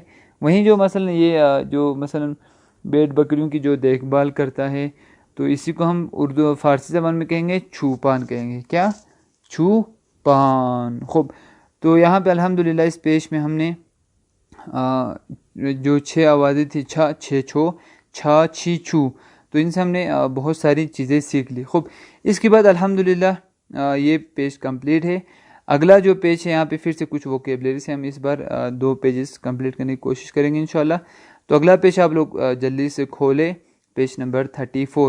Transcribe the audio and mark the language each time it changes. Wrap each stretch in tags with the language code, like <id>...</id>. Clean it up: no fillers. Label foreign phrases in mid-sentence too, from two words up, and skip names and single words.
<ur>وہیں جو مثلا یہ جو مثلا بھیڑ بکریوں کی جو دیکھ بھال کرتا ہے، تو اسی کو ہم فارسی زبان میں کہیں گے چھوپان کہیں گے. کیا؟ چھوپان. خوب، تو یہاں پہ الحمدللہ اس پیش میں ہم نے جو 6 آوازیں تھی، چھ چھو، چھی چھو، تو ان سے ہم نے بہت ساری چیزیں سیکھ لی. خوب، اس کے بعد الحمدللہ یہ</ur> <en>page complete</en> <ur>ہے. اگلا جو پیج ہے یہاں پہ پھر سے کچھ ووکیبلری سے ہم اس بار 2</ur> <en>pages complete</en> <ur>کرنے کی کوشش کریں گے انشاءاللہ. تو اگلا پیج آپ لوگ جلدی سے کھولیں،</ur> <en>page number</en> <ur>34.</ur>